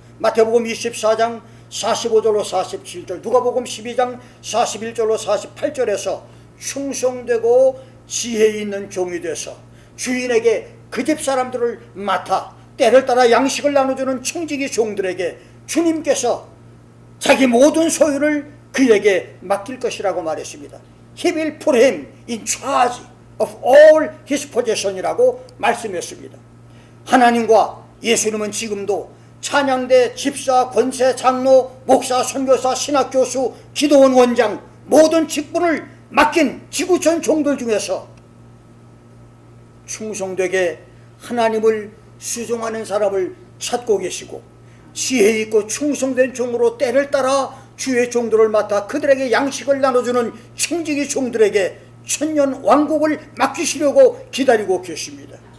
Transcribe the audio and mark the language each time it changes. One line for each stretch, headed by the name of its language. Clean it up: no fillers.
Korean: 마태복음 24장 45절로 47절, 누가복음 12장 41절로 48절에서 충성되고 지혜 있는 종이 돼서 주인에게 그 집 사람들을 맡아 때를 따라 양식을 나눠주는 청지기 종들에게 주님께서 자기 모든 소유를 그에게 맡길 것이라고 말했습니다.
English: He will put him in charge of all his possession
Korean: 이라고 말씀했습니다. 하나님과 예수님은 지금도 찬양대, 집사, 권세, 장로, 목사, 선교사, 신학교수, 기도원 원장 모든 직분을 맡긴 지구촌 종들 중에서 충성되게 하나님을 수종하는 사람을 찾고 계시고, 지혜 있고 충성된 종으로 때를 따라 주의 종들을 맡아 그들에게 양식을 나눠주는 청지기 종들에게 천년 왕국을 맡기시려고 기다리고 계십니다.